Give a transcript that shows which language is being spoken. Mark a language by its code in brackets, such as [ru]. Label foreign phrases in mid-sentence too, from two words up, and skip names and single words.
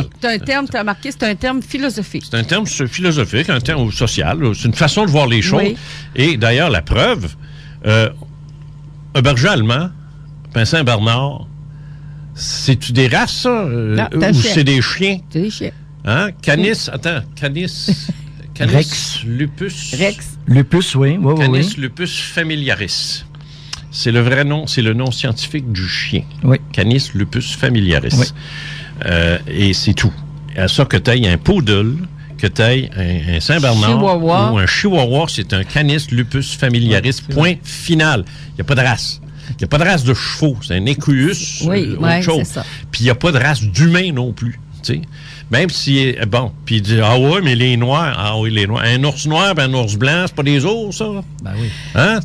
[fr] C'est un terme, tu as remarqué, c'est un terme philosophique. C'est un terme philosophique, un terme social. C'est une façon de voir les choses. Oui. Et d'ailleurs, la preuve, un berger allemand, un Saint-Bernard, c'est-tu des races, ça? Ou c'est des chiens? C'est des chiens. Hein? Canis, Rex. Lupus. Lupus, oui. Canis lupus familiaris. C'est le vrai nom, c'est le nom scientifique du chien. Oui. Canis lupus familiaris. Oui. Et c'est tout. À ça que tu aies un poodle, que tu aies un Saint-Bernard ou un chihuahua, c'est un Canis lupus familiaris. Point final. Il n'y a pas de race. Il n'y a pas de race de chevaux. C'est un équus. Autre chose. C'est ça. Puis il n'y a pas de race d'humain non plus. T'sais. Même si, puis il dit, mais les noirs, les noirs. Un ours noir, un ours blanc, c'est pas des ours, ça? Ben oui. Hein?